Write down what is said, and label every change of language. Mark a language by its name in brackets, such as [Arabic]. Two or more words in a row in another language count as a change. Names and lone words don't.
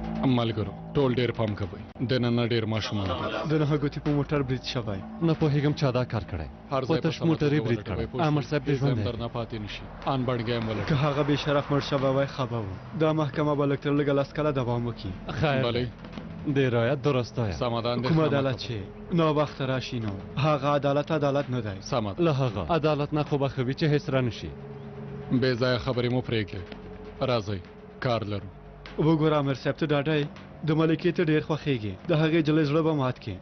[Pashto] ملګرو ټول ډیر پام کوئ دننه ډیر ماشومان دي د نهه ګوتې په موټر برید شوی نه پوهېږم چا دا کار کړی هر ځای په تش موټر یې برید کړی امر صاحب دې ژوند دی درنه پاتې نشي ان بڼګی هم ولټ که هغه بې شرف مړ شوی وای ښه به و دا محکمه به لږ تر لږه لس کاله دوام وکړي خیر بله د رایت درسته یه سمدان کوم عدالت چې ناوخته راشي نو هغه عدالت نه دی سمد له هغه عدالت نه خو به ښه وي چې هېڅ رانشي بې ځایه خبرې مو پرېږدئ راځئ کار لرو وګوره امیر صاحب ته ډاډه یې د ملکې ته ډېر خوښېږي د هغې جلۍ زړه به مات کړي